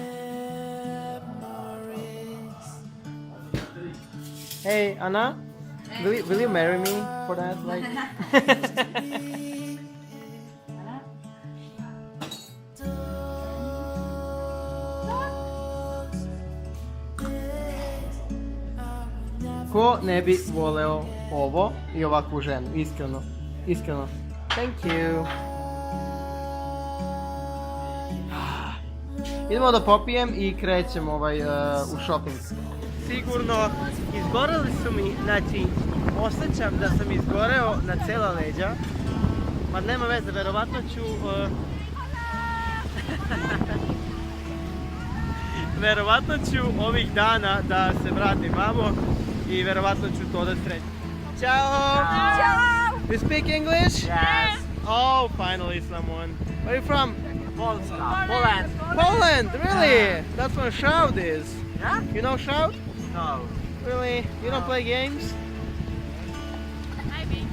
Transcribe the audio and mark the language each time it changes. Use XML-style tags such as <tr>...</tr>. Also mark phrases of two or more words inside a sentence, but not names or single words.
<en>Hey, Anna? will you marry me for that? Like.</en> <sr>Ko ne bi voleo ovo i ovakvu ženu, iskreno, iskreno.</sr> <en>Thank you.</en> <sr>Idemo da popijem i krećemo u shopping. Sigurno, izgoreli su mi, znači, osjećam da sam izgoreo na cijela leđa. Ma nema veze, verovatno ću... verovatno ću ovih dana da se vratim vamo i verovatno ću to da srećem. Ciao! Ciao!</sr> <en>You speak English? Yes. Oh, finally someone. Where are you from? Polska. Poland. Poland, really? That's where Shroud is. Yeah? You know Shroud? No. Really? You don't play games? Maybe.</en>